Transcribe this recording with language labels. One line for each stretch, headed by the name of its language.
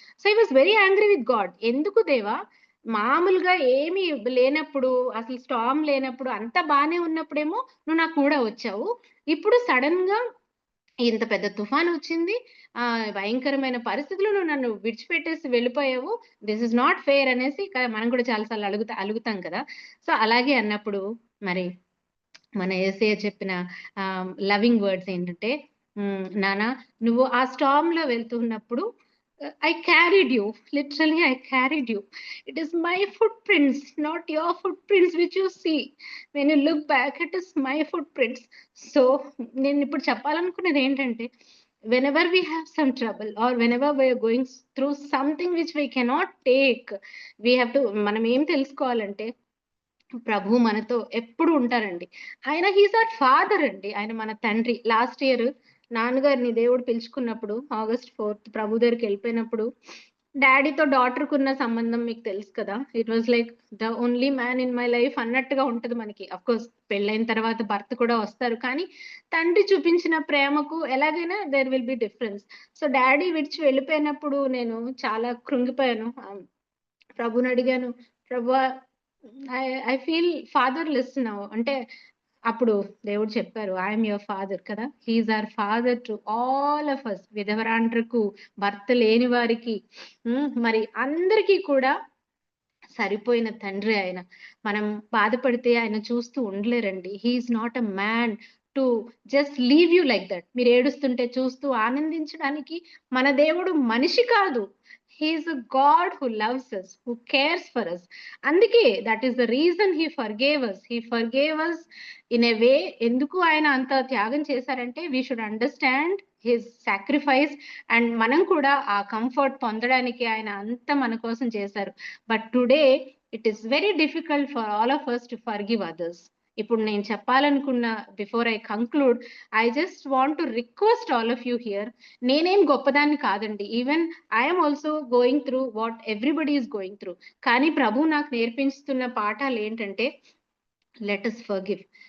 English: So he was very angry with God.
Telugu: ఎందుకు దేవా, మామూలుగా ఏమి లేనప్పుడు, అసలు స్టామ్ లేనప్పుడు, అంత బానే ఉన్నప్పుడేమో నువ్వు నాకు కూడా వచ్చావు, ఇప్పుడు సడన్ గా ఇంత పెద్ద తుఫాన్ వచ్చింది, భయంకరమైన పరిస్థితులు నువ్వు నన్ను విడిచిపెట్టేసి వెళ్ళిపోయావు,
English: this is not fair
Telugu: అనేసి మనం కూడా చాలాసార్లు అలుగుతాం కదా. సో అలాగే అన్నప్పుడు మరి మన యేసయ్య చెప్పిన లవింగ్ వర్డ్స్ ఏంటంటే, నానా నువ్వు ఆ స్టామ్ లో వెళ్తున్నప్పుడు
English: I carried you, literally I carried you. It is my footprints, not your footprints which you see. When you look back, it is my footprints. So
Telugu: నేను ఇప్పుడు చెప్పాలనుకున్నది ఏంటంటే,
English: whenever we have some trouble or whenever we are going through something which we cannot take, we have to,
Telugu: మనం ఏం తెలుసుకోవాలంటే ప్రభు మనతో ఎప్పుడు ఉంటారండి. ఆయన
English: he's our father
Telugu: అండి, ఆయన మన తండ్రి. లాస్ట్ ఇయర్ నాన్నగారిని దేవుడు పిలుచుకున్నప్పుడు August 4th ప్రభు దగ్గరికి వెళ్ళిపోయినప్పుడు, డాడీతో డాటర్ కున్న సంబంధం మీకు తెలుసు కదా,
English: it was like the only man in my life
Telugu: అన్నట్టుగా ఉంటది మనకి. అఫ్ కోర్స్ పెళ్ళైన తర్వాత భర్త కూడా వస్తారు, కానీ తండ్రి చూపించిన ప్రేమకు ఎలాగైనా
English: There will be difference.
Telugu: So daddy విడిచి వెళ్ళిపోయినప్పుడు నేను చాలా కృంగిపోయాను. ప్రభుని అడిగాను, ప్రభు
English: I feel fatherless now
Telugu: అంటే, అప్పుడు దేవుడు చెప్పారు,
English: I'm your father కదా, he's our father to all of us.
Telugu: విధవరాండ్రకు, భర్త లేని వారికి, మరి అందరికీ కూడా సరిపోయిన తండ్రి ఆయన. మనం బాధపడితే ఆయన చూస్తూ ఉండలేరండి.
English: He's not a man to just leave you like that.
Telugu: మీరు ఏడుస్తుంటే చూస్తూ ఆనందించడానికి మన దేవుడు మనిషి కాదు.
English: He is a God who loves us, who cares for us. అందుకే that is the reason he forgave us. He forgave us in a way.
Telugu: ఎందుకు ఆయన అంత త్యాగం చేశారంటే,
English: we should understand his sacrifice, and
Telugu: మనం కూడా ఆ కంఫర్ట్ పొందడానికి ఆయన అంత మన కోసం చేశారు.
English: But today it is very difficult for all of us to forgive others.
Telugu: ఇప్పుడు నేను చెప్పాలనుకున్న,
English: Before I conclude, I just want to request all of you here.
Telugu: నేనేం గొప్పదాన్ని కాదండి,
English: Even I'm also going through what everybody is going through.
Telugu: కానీ ప్రభు నాకు నేర్పిస్తున్న పాఠాలు ఏంటంటే,
English: Let us forgive.